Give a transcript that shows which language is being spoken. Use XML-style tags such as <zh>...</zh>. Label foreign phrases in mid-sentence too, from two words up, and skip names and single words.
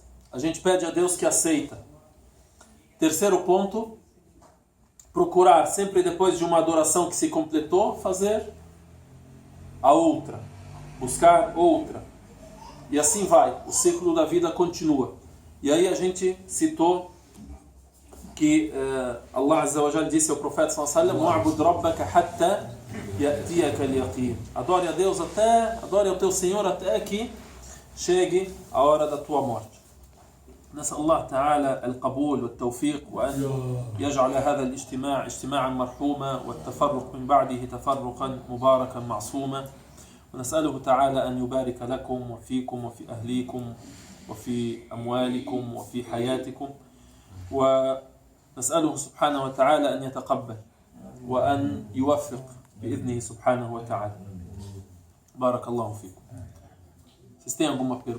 <pt>A gente pede a Deus que aceita. Terceiro ponto, procurar sempre depois de uma adoração que se completou, fazer a outra, buscar outra. E assim vai, o ciclo da vida continua. E aí a gente citou que</pt> <ar>الله عز وجل</ar> <pt>disse ao profeta</pt> <ar>صلى الله عليه وسلم: "واعبد ربك حتى يأتيك اليقين."</ar> <pt>Adore a Deus adore ao teu Senhor até que chegue a hora da tua morte.</pt> <ar>نسأل الله تعالى القبول والتوفيق وأن يجعل هذا الاجتماع اجتماعا مرحوما والتفرق من بعده تفرقا مباركا معصوما، ونسأله تعالى أن يبارك لكم وفيكم وفي أهليكم وفي أموالكم وفي حياتكم، ونسأله سبحانه وتعالى أن يتقبل وأن يوفق بإذنه سبحانه وتعالى. بارك الله فيكم.</ar> <pt>Vocês têm alguma pergunta?</pt>